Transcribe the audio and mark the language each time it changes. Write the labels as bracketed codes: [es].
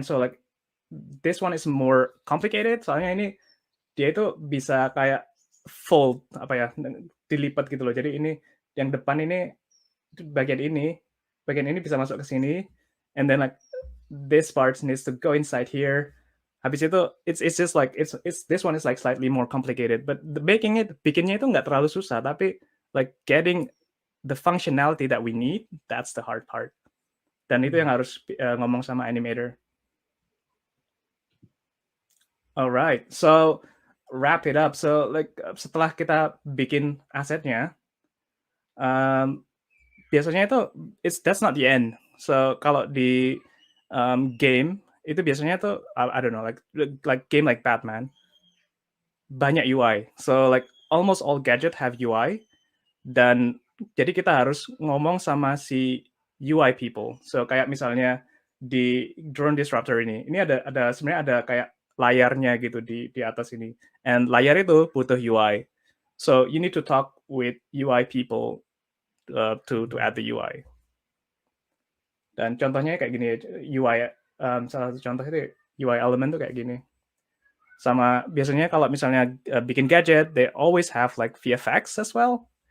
[en] So like this one is more complicated. [id] Soalnya ini dia itu bisa kayak fold apa ya, dilipat gitu loh. Jadi ini yang depan ini bagian ini bisa masuk ke sini, [en] and then like this part needs to go inside here. Habis itu it's just like it's this one is like slightly more complicated, but [id] bikinnya itu nggak terlalu susah, tapi [en] like getting the functionality that we need, that's the hard part. [id] Dan itu yang harus ngomong sama animator. [en] Alright, so wrap it up. So like [id] setelah kita bikin asetnya, biasanya itu [en] that's not the end. [id] So kalau di game itu biasanya tuh [en] I don't know, like game like [id] Batman banyak UI. [en] So like almost all gadget have UI, [id] dan jadi kita harus ngomong sama si UI people. So kayak misalnya di Drone Disruptor ini ada sebenarnya ada kayak layarnya gitu di atas ini, and layar itu butuh UI. [en] So you need to talk with UI people to add the UI. [id] Dan contohnya kayak gini, UI salah satu contoh itu UI element tuh kayak gini. Sama biasanya kalau misalnya bikin gadget, [en] they always have like VFX as well.